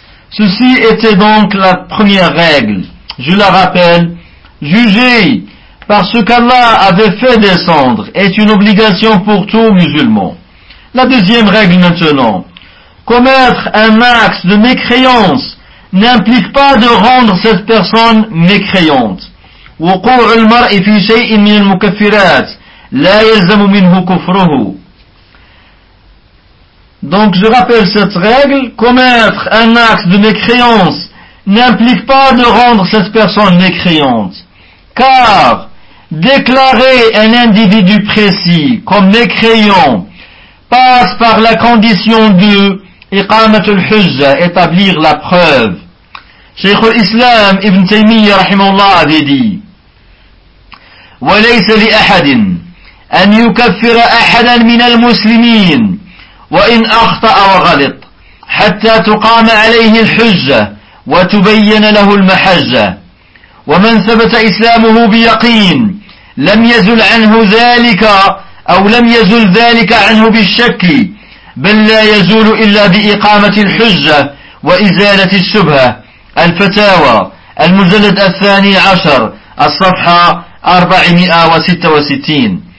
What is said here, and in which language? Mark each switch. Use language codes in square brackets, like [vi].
[fr] Ceci était donc la première règle. Je la rappelle, juger par ce qu'Allah avait fait descendre est une obligation pour tout musulman. La deuxième règle maintenant. Commettre un acte de mécréance n'implique pas de rendre cette personne mécréante. [ar] وقوع المرء في شيء من المكفرات لا يلزم منه كفره. [fr] Donc je rappelle cette règle. Commettre un acte de mécréance n'implique pas de rendre cette personne mécréante. Car déclarer un individu précis comme mécréant passe par la condition de iqamat al-hujja, établir la preuve. [ar] Cheikh al-Islam Ibn Taymiyyah rahimahullah [fr] avait dit: [ar] wa laysa li ahadin an yukaffira ahadan min al-muslimin wa in akhta'a wa ghalat hatta tuqama alayhi al-hujja wa tubayyana lahu al-mahajja wa man thabata islamuhu bi yaqin lam yazul anhu dhalika أو لم يزل ذلك عنه بالشك بل لا يزول إلا بإقامة الحجة وإزالة الشبهة. الفتاوى المجلد الثاني عشر الصفحة 466.